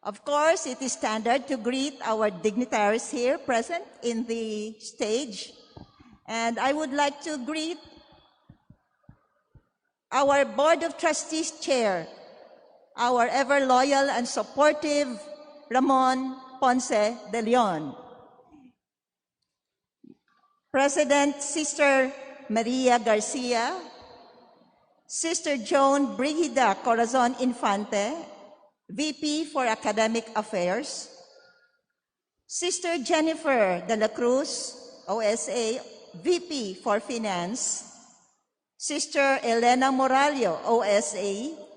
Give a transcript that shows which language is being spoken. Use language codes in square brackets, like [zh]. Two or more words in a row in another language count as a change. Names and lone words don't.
[en] Of course, it is standard to greet our dignitaries here present in the stage. And I would like to greet our Board of Trustees Chair, our ever loyal and supportive Ramon Ponce de Leon. President Sister Maria Garcia, Sister Joan Brigida Corazon Infante, VP for Academic Affairs, Sister Jennifer De La Cruz, OSA, VP for Finance, Sister Elena Moralio, OSA,